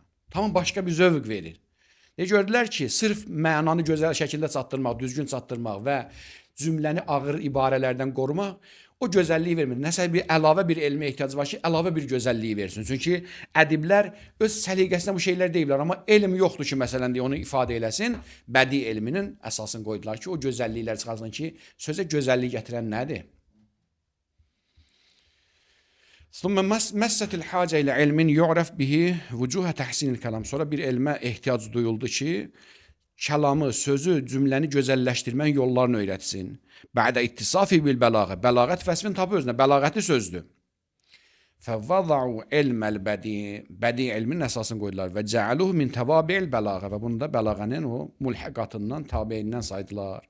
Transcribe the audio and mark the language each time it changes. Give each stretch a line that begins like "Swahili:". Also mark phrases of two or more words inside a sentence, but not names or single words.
Azerbaijani: Tamam, başqa bir zövq verir. Gördülər ki, sırf mənanı gözəl şəkildə çatdırmaq, düzgün çatdırmaq və cümləni ağır ibarələrdən qorumaq o gözəlliyi vermir. Nəsə bir əlavə bir elmə ehtiyac var ki, əlavə bir gözəlliyi versin. Çünki ədiblər öz səliqəsinə bu şeylər deyiblər, amma elm yoxdur ki, məsələn, deyə onu ifadə eləsin. Bədii elminin əsasını qoydular ki, o gözəlliklər çıxarsın ki, sözə gözəllik gətirən nədir?
Arabic: ثم مسset الحاجة إلى علم يعرف به وجوه تحسين الكلام.
Azerbaijani: Sonra bir elmə ehtiyac duyuldu ki, kəlamı, sözü, cümləni gözəlləşdirmək yollarını öyrətsin.
Arabic: بعد اتصافه بالبلاغة.
Azerbaijani: Bəlağət vəsfini tapı özünə. Bəlağəti sözdür.
Arabic: فوضعوا علم البديع
Azerbaijani: ilmin əsasını qoydular və
Arabic: جعلوه من توابع البلاغة
Azerbaijani: və bunu da bəlağənin o mulhiqatından, tabeyindən saydılar.